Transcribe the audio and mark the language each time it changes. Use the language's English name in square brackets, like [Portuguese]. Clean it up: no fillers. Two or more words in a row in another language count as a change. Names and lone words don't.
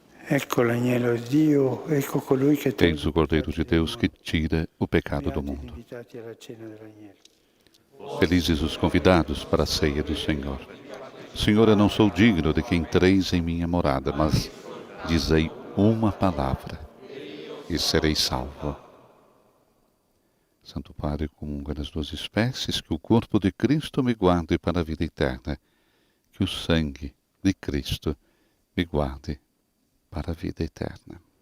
[Italian] Ecco l'agnello di Dio, ecco colui che [Portuguese] Eis o Cordeiro de Deus que tira o pecado do mundo. [Italian] invitati alla cena dell'agnello. [Portuguese] Felizes os convidados para a ceia do Senhor. Senhor, eu não sou digno de que entreis em minha morada, mas dizei uma palavra e serei salvo. Santo Padre, comunga das duas espécies, que o corpo de Cristo me guarde para a vida eterna, que o sangue de Cristo me guarde para a vida eterna.